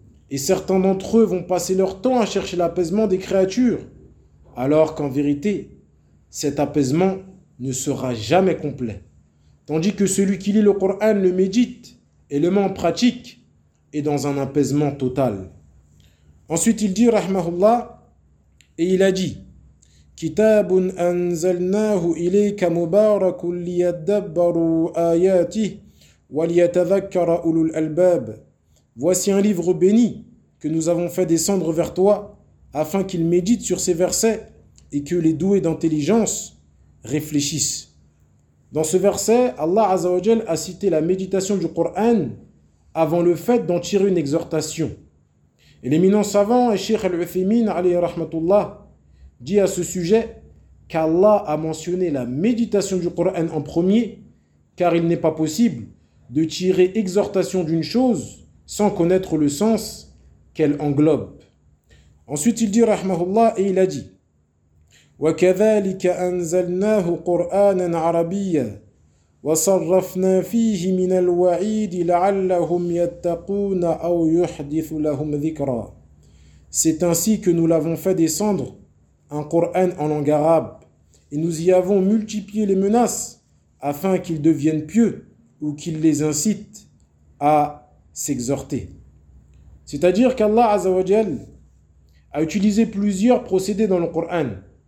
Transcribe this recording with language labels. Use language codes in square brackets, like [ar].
[fr] Et certains d'entre eux vont passer leur temps à chercher l'apaisement des créatures, alors qu'en vérité, cet apaisement ne sera jamais complet. Tandis que celui qui lit le Coran le médite et le met en pratique est dans un apaisement total. Ensuite, il dit, rahmahullah, et il a dit, [ar] كتاب أنزلناه إليك مبارك ليدبروا آياته وليتذكر أولو الألباب. [fr] Voici un livre béni que nous avons fait descendre vers toi afin qu'ils méditent sur ces versets et que les doués d'intelligence réfléchissent. Dans ce verset, Allah Azza wa Jal a cité la méditation du Coran avant le fait d'en tirer une exhortation. Et l'éminent savant Cheikh Al-Uthaymeen alayhi rahmatullah dit à ce sujet qu'Allah a mentionné la méditation du Coran en premier, car il n'est pas possible de tirer exhortation d'une chose sans connaître le sens qu'elle englobe. Ensuite, il dit, rahmahullah, et il a dit, [ar] وكذلك أنزلناه قرآنا عربيا وصرفنا فيه من الوعيد لعلهم يتقون أو يحدث لهم ذكرا. [fr] C'est ainsi que nous l'avons fait descendre, un Coran en langue arabe, et nous y avons multiplié les menaces, afin qu'ils deviennent pieux, ou qu'ils les incitent à s'exhorter. C'est-à-dire qu'Allah Azzawajal a utilisé plusieurs procédés dans le Coran.